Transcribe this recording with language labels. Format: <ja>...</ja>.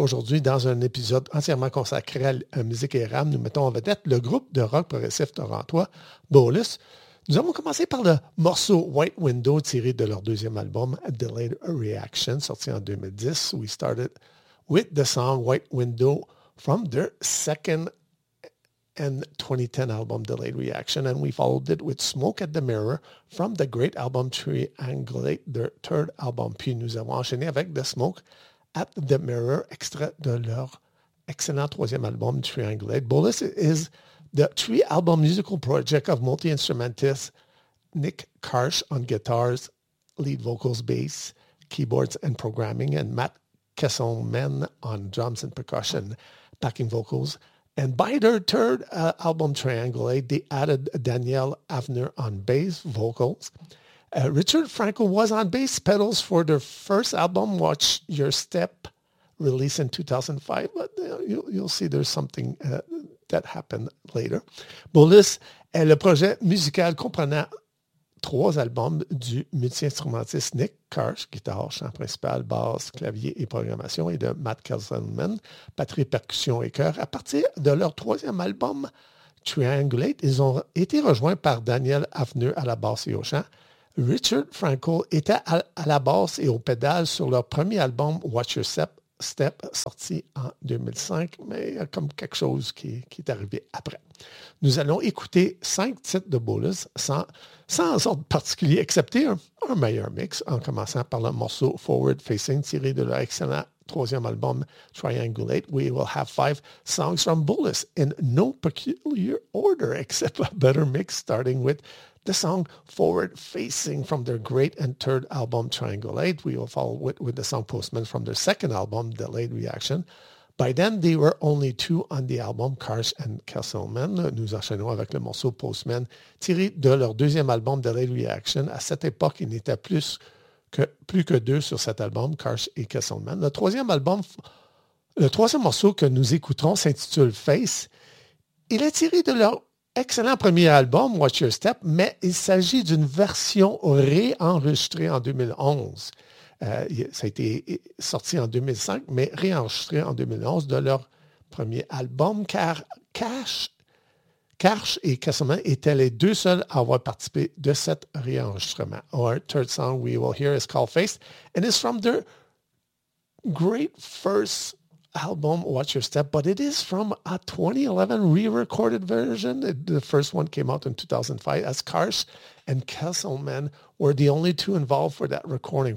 <fr>Aujourd'hui, dans un épisode entièrement consacré à musique et RAM, nous mettons en vedette le groupe de rock progressif torontois, Bolus. Nous avons commencé par le morceau White Window tiré de leur deuxième album, A Delayed Reaction, sorti en 2010.</fr> <en>We started with the song White Window from their second album and 2010 album Delayed Reaction, and we followed it with Smoke at the Mirror from the great album Triangulate, their third album.</en> <fr>Puis nous avons enchaîné avec The Smoke at the Mirror, extrait de leur excellent troisième album Triangulate.</fr> <en>Bolus is the three-album musical project of multi-instrumentist Nick Karsh on guitars, lead vocals, bass, keyboards, and programming, and Matt Kesselman on drums and percussion, backing vocals. And by their third album, Triangulate, they added Danielle Avner on bass vocals. Richard Frankel was on bass pedals for their first album, Watch Your Step, released in 2005. But you'll see there's something that happened later.</en> <fr>Bolus est le projet musical comprenant trois albums du multi-instrumentiste Nick Karsh, guitare, chant principal, basse, clavier et programmation, et de Matt Kesselman, batterie, percussion et chœur. À partir de leur troisième album, Triangulate, ils ont été rejoints par Daniel Avner à la basse et au chant. Richard Frankel était à la basse et au pédal sur leur premier album, Watch Your Step, sorti en 2005, mais comme quelque chose qui est arrivé après. Nous allons écouter cinq titres de Bolus sans ordre particulier, excepté un meilleur mix, en commençant par le morceau Forward Facing, tiré de leur excellent troisième album Triangulate.</fr> <en>We will have five songs from Bolus in no peculiar order, except a better mix, starting with the song Forward Facing from their great and third album Triangulate. We will follow with the song Postman from their second album, Delayed Reaction. By then, they were only two on the album, Karsh and Kesselman.</en> <fr>Nous enchaînons avec le morceau Postman, tiré de leur deuxième album, Delayed Reaction. À cette époque, ils n'étaient plus que deux sur cet album, Karsh et Kesselman. Le troisième morceau que nous écouterons s'intitule Face. Il est tiré de leur excellent premier album, Watch Your Step, mais il s'agit d'une version réenregistrée en 2011. Ça a été sorti en 2005, mais réenregistrée en 2011 de leur premier album, car Karsh et Kesselman étaient les deux seuls à avoir participé de cet réenregistrement.</fr> <en>Our third song we will hear is called Face, and it's from their great first album Watch Your Step, but it is from a 2011 re-recorded version. The first one came out in 2005, as Karsh and Kesselman were the only two involved for that recording.</en>